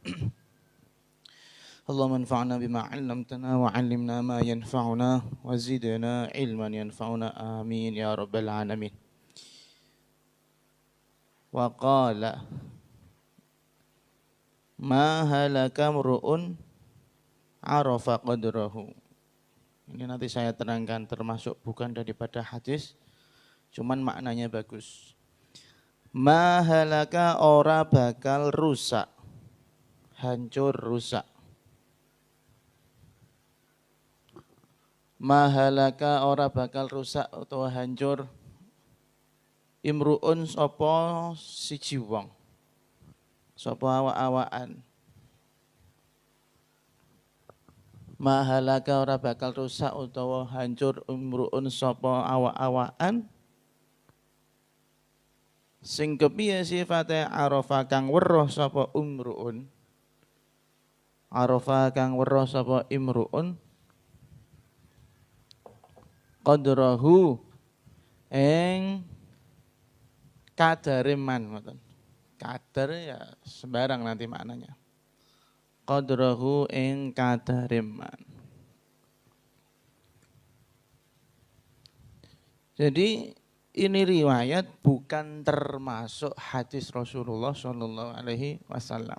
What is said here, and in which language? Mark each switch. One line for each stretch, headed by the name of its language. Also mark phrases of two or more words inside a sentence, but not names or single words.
Arabic: اللهم انفعنا بما علمتنا وعلمنا ما ينفعنا وزدنا علما ينفعنا آمين يا رب العالمين. وقال ما هلك امرؤ عرف قدره.
Indonesian: Ini nanti saya terangkan, termasuk bukan daripada hadis, cuman maknanya bagus.
Arabic: ما هلك
Javanese: ora bakal rusak, hancur rusak.
Arabic: ما هلك
Javanese: ora bakal rusak atau hancur imruun sapa siji wong, sapa awak-awakan. Mahalaka ora bakal rusak utawa hancur umruun sapa awak-awakan sing kepiye sifate arafa kang weruh sapa umruun, arafa kang weruh sapa imruun qadrahu ing kadare man ngoten.
Indonesian: Kadar ya sembarang nanti maknanya.
Javanese: Qadrahu ing kadareman.
Indonesian: Jadi ini riwayat bukan termasuk hadis Rasulullah Shallallahu Alaihi Wasallam.